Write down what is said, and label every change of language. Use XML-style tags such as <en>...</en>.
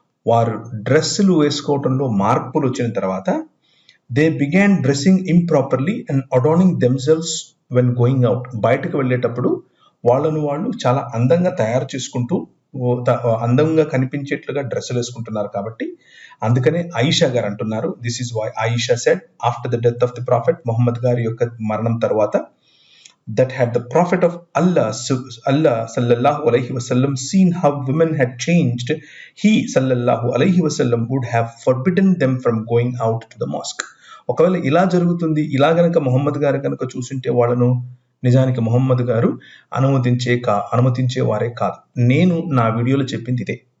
<te>వారు డ్రెస్సులు వేసుకోవటంలో మార్పులు వచ్చిన తర్వాత</te> <en>They began dressing improperly and adorning themselves when going out.</en> <te>బయటకు వెళ్ళేటప్పుడు వాళ్ళను వాళ్ళు చాలా అందంగా తయారు చేసుకుంటూ అందంగా కనిపించేట్లుగా డ్రెస్సులు వేసుకుంటున్నారు. కాబట్టి అందుకనే ఆయిషా గారు అంటున్నారు,</te> <en>this is why Aisha said after the death of the prophet,</en> <te>Mohammed గారి యొక్క మరణం తర్వాత,</te> <en>that had the prophet of Allah sallallahu alaihi wasallam seen how women had changed, he sallallahu alaihi wasallam would have forbidden them from going out to the mosque.</en> <te>ఒకవేళ ఇలా జరుగుతుంది, ఇలా గనక మొహమ్మద్ గారు కనుక చూసింటే వాళ్ళను నిజానికి మొహమ్మద్ గారు అనుమతించేవారే కాదు. నేను నా వీడియోలో చెప్పింది ఇదే.</te>